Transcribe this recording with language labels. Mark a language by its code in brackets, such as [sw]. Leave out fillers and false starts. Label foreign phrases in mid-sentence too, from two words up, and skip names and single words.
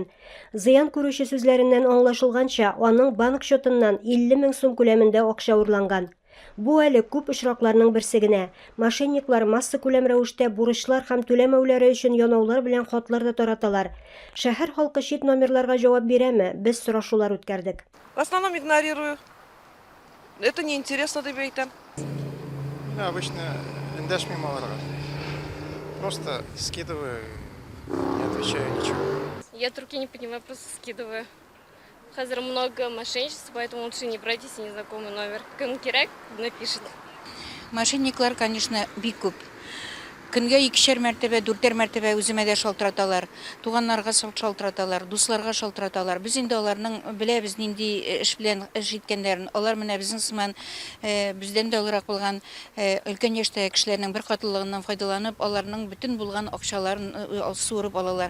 [tt] Зыян күрүче сүзләреннән аңлашылганча, аның банк счетыннан 50 000 сум күләмендә акча урланган. Бу әле күп очракларның берсе генә. Мошенниклар масса күләм рәвештә бурычлар һәм түләмәүләре өчен янаулар белән хатлар да тараталар. Шәһәр халкы чит номерларга җавап бирәме? Без сорашулар үткәрдек. [ru] В основном игнорирую. Это неинтересно [tt] дип әйтәм. [ru] Я обычно [tt] эндәшмим аларга. [ru] Просто скидываю, не отвечаю ничего. Я трубки не поднимаю, просто скидываю. Хазар много мошенничеств, поэтому лучше не брать, если незнакомый номер. [tt] Кем кирәк, [ru] напишет. [tt] Мошенниклар, конечно, бик күп. Көнгә 2-шәр мәртәбә, 4-тәр мәртәбә үземә дә шалтыраталар. Туганнарга шалтыраталар, дусларга шалтыраталар. Без инде аларның беләбез нинди эш белән эш иткәннәрен. Алар менә безнең сыман бездән дә олырак булган өлкән яшьтәге кешеләрнең бер катылыгыннан файдаланып, аларның бөтен булган акчаларын суырып алалар.